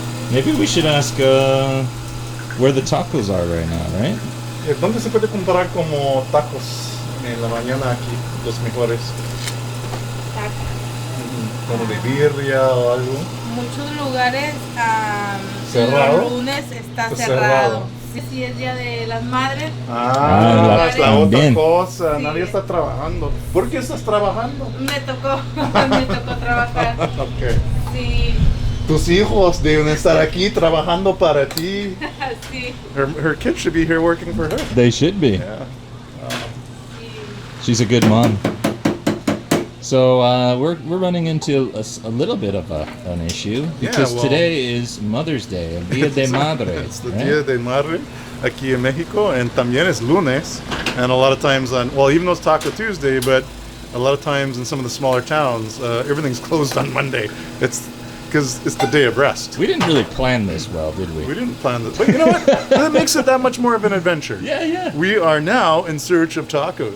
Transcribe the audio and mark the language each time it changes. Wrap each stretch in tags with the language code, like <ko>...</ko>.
<en>Maybe we should ask where the tacos are right now, right?</en> <es>¿Dónde se puede comprar como tacos en la mañana aquí? Los mejores. Como de birria o algo. Muchos lugares ¿Cerrado? los lunes está cerrado. Si es Día de las Madres. Es la otra Bien. cosa. Sí. Nadie está trabajando. ¿Por qué estás trabajando? Me tocó trabajar. Okay. Sí. Tus hijos deben estar aquí trabajando para ti. Sí.</es> <en>Her kids should be here working for her. They should be. Yeah. She's a good mom. So we're running into a little bit of an issue because today is Mother's Day,</en> <es>el Día de Madre.</es> <en>It's the</en> <es>Día de Madre aquí en Mexico,</es> <en>and</en> <es>también es lunes.</es> <en>And a lot of times even though it's Taco Tuesday, but a lot of times in some of the smaller towns, everything's closed on Monday. It's because it's the day of rest. We didn't really plan this well, did we? We didn't plan this. But you know what? That makes it that much more of an adventure. Yeah. We are now in search of tacos.</en>